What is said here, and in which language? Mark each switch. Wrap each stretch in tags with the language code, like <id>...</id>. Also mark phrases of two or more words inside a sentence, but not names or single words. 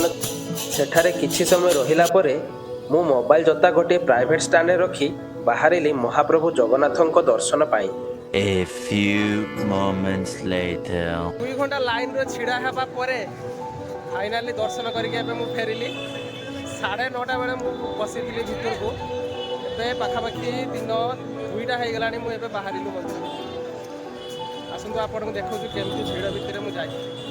<or>ସେଠାରେ କିଛି ସମୟ ରହିଲା ପରେ ମୁଁ ମୋବାଇଲ ଜୋତା ଗୋଟିଏ ପ୍ରାଇଭେଟ୍ ଷ୍ଟାଣ୍ଡରେ ରଖି ବାହାରିଲି ମହାପ୍ରଭୁ ଜଗନ୍ନାଥଙ୍କ ଦର୍ଶନ ପାଇଁ।</or> <en>A few moments later.</en> <or>2 ଘଣ୍ଟା ଲାଇନ୍ରେ ଛିଡ଼ା ହେବା ପରେ ଫାଇନାଲି ଦର୍ଶନ କରିକି ଏବେ ମୁଁ ଫେରିଲି। 9:30 ବେଳେ ମୁଁ ବସିଥିଲି ଭିତରକୁ। ଏବେ ପାଖାପାଖି ଦିନ 2ଟା ହେଇଗଲାଣି। ମୁଁ ଏବେ ବାହାରିଲୁ ମନ୍ଦିର। ଆସନ୍ତୁ ଆପଣଙ୍କୁ ଦେଖାଉଛି କେମିତି ଭିଡ଼ ଭିତରେ ମୁଁ ଯାଇଛି।</or>